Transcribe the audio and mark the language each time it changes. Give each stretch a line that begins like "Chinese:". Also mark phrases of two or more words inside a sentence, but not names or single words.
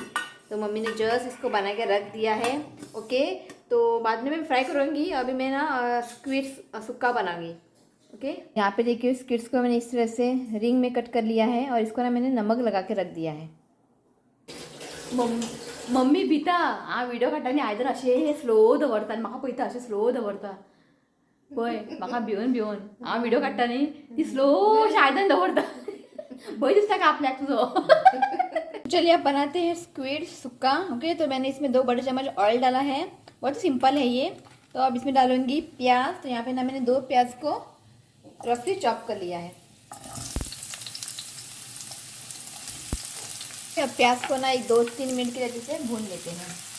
Hindi: तो मम्मी ने जस्ट इसको बना के रख दिया है। ओके, तो बाद में मैं फ्राई करूँगी। अभी मैं ना स्क्विड्स सुक्का बनाऊँगी। ओके, यहाँ पे देखिए स्क्विड्स को मैंने इस तरह से रिंग में कट कर लिया है और इसको ना मैंने नमक लगा के रख दिया है।
Konkani: मम्मी भिता हा व्हिडिओ काडटानी आयदर असे स्लो दवरता आनी म्हाका पळयता अशें स्लो दवरता पळय, म्हाका भिवन हांव व्हिडिओ काडटानी ती स्लो अशें आयदन दवरता। भंय दिसता का आपल्याक तुझो।
Hindi: चलिए अब बनाते हैं स्क्विड सुक्का। ओके, तो मैंने इसमें 2 बड़े चम्मच ऑयल डाला है। बहुत ही सिंपल है ये। तो अब इसमें डालूंगी प्याज। तो यहाँ पे ना मैंने 2 प्याज को
English: roughly chop
Hindi: कर लिया है। अब प्याज को ना एक 2-3 मिनट के लिए अच्छे से भून लेते हैं।